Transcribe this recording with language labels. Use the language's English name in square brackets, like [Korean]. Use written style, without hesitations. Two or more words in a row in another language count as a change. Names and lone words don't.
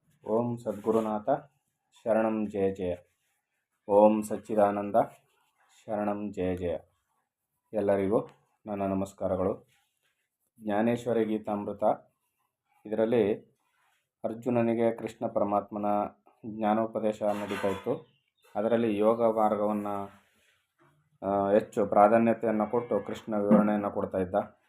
[Sanskrit] ಓಂ ಸದ್ಗುರುನಾಥ ಶರಣಂ ಜಯ ಜಯ. ಓಂ ಸಚ್ಚಿದಾನಂದ ಶರಣಂ ಜಯ ಜಯ. [Kannada] ಎಲ್ಲರಿಗೂ ನನ್ನ ನಮಸ್ಕಾರಗಳು. ಜ್ಞಾನೇಶ್ವರಿ ಗೀತಾಮೃತ ಇದರಲ್ಲಿ ಅರ್ಜುನನಿಗೆ ಕೃಷ್ಣ ಪರಮಾತ್ಮನ ಜ್ಞಾನೋಪದೇಶ ನಡೀತಾ ಇತ್ತು. ಅದರಲ್ಲಿ ಯೋಗ ಮಾರ್ಗವನ್ನು ಹೆಚ್ಚು ಪ್ರಾಧಾನ್ಯತೆಯನ್ನು ಕೊಟ್ಟು ಕೃಷ್ಣ ವಿವರಣೆಯನ್ನು ಕೊಡ್ತಾ ಇದ್ದ.